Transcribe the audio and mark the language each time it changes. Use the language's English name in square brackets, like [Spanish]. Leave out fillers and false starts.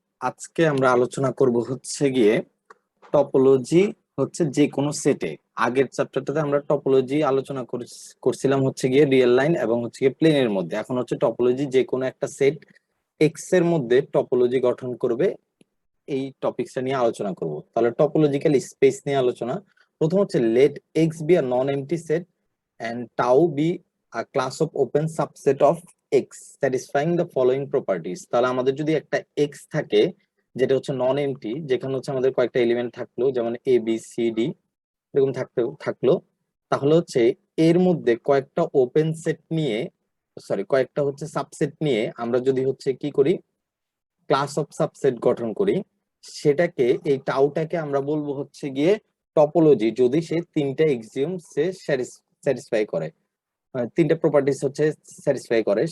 [Bangla] আজকে আমরা আলোচনা করব হচ্ছে গিয়ে টপোলজি হচ্ছে যে কোনো সেটে। আগের চ্যাপ্টারটাতে আমরা টপোলজি আলোচনা করছিলাম হচ্ছে গিয়ে রিয়েল লাইন এবং হচ্ছে গিয়ে প্লেনের মধ্যে। এখন হচ্ছে টপোলজি যে কোনো একটা সেট এক্স এর মধ্যে টপোলজি গঠন করবে, এই টপিকসটা নিয়ে আলোচনা করব। তাহলে টপোলজিক্যাল স্পেস নিয়ে আলোচনা। প্রথম হচ্ছে [English] Let X be a non empty set and tau be a class of open subset of x satisfying the following properties। [Bangla] তাহলে আমাদের যদি একটা x থাকে যেটা হচ্ছে নন এমটি, যেখানে হচ্ছে আমাদের কয়েকটা এলিমেন্ট থাকলো, যেমন এ বি সি ডি এরকম থাকলো, তাহলে হচ্ছে এর মধ্যে কয়েকটা ওপেন সেট নিয়ে, কয়েকটা হচ্ছে সাবসেট নিয়ে আমরা যদি হচ্ছে কি করি, ক্লাস অফ সাবসেট গঠন করি, সেটাকে এই টাউটাকে আমরা বলবো হচ্ছে গিয়ে টপোলজি, যদি সে তিনটা এক্সিওম সে স্যাটিসফাই করে, তিনটা প্রপার্টিস হচ্ছে স্যাটিসফাই করে।